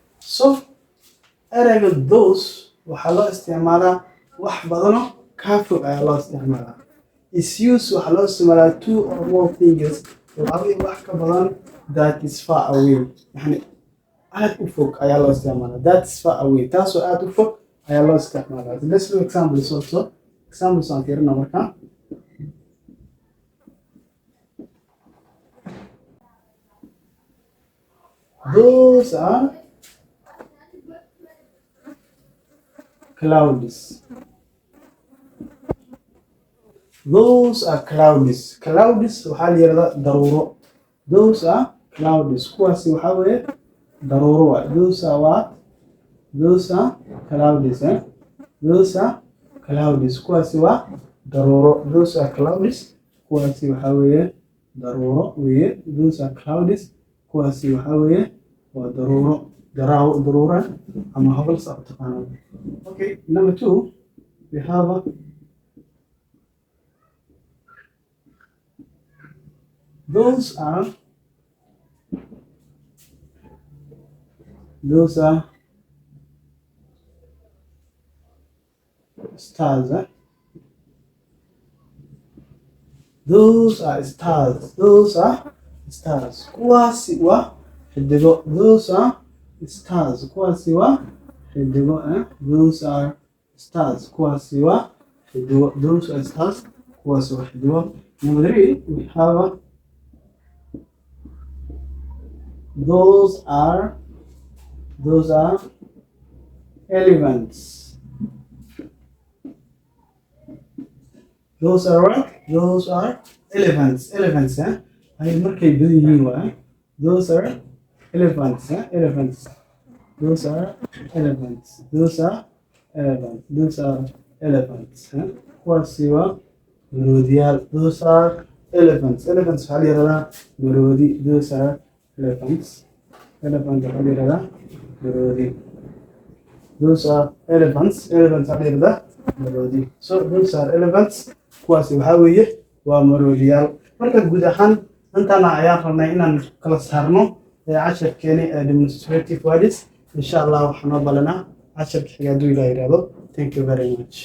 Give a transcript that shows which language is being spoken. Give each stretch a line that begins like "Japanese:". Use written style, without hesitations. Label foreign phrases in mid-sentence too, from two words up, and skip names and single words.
Somali: So erayga those waxaa loo isticmaalaa wax badano ka fog ayaa loo isticmaalaa.
English: Is used
Somali: waxaa loo isticmaalaa
English: two or more things
Somali: laba iyo wax ka badan
English: that is far away.
Somali: Yani aad u fog ayaa loo isticmaalaa.
English: That is far away.
Somali: Taasoo aad u fog ayaa loo isticmaalaa.
English: Let's do examples also. Examples
Somali: aan fiirina markaa.
English: Those are clouds. Those are clouds.
Somali: Clouds waxaa la yiraahdaa daruuro.
English: Those are clouds.
Somali: Kuwaasi waxaa weeye daruuro waay.
English: Those are what? Those are clouds. Those are clouds.
Somali: Kuwaasi waa daruuro.
English: Those are clouds.
Somali: Kuwaasi waxaa weeye daruuro weeye.
English: Those are clouds.
Somali: Kuwaasi waxaa weeye waa daruuro. daruura ama hawal saab taqaanaa.
English: Okay, number 2 we have those are stars. Those are stars. Those are stars.
Somali: Kuwaasi waa xidigo.
English: Those are stars.
Somali: Kuwaasi waa xidigo.
English: Those are stars.
Somali: Kuwaasi waa xidigo.
English: Those are stars.
Somali: Kuwaasi waa xidigo.
English: Number 3 we have those are elephants. Those are what? Those are elephants. Elephants,
Somali: ay markay badan yihiin waa.
English: Those are elephants. Elephants. Those are elephants. Those are elephants. Those are elephants.
Somali: Kuwaasi waa maroodiyaal.
English: Those are elephants.
Somali: Elephants waxaa la yiraahdaa maroodi.
English: Those are elephants.
Somali: Elephant waxaa la yiraahdaa maroodi.
English: Those are elephants.
Somali: Elephants waxaa la yiraahdaa maroodi.
English: So those are elephants.
Somali: Kuwaasi waxaa weeye waa maroodiyaal. Marka guud ahaan intaana ayaan rabnay inaan kala saarno casharkeeni
English: demonstrative words.
Arabic: Insha Allah
Somali: waxaan balanaa casharka xiga hadduu Ilaahay yiraahdo.
English: Thank you very much.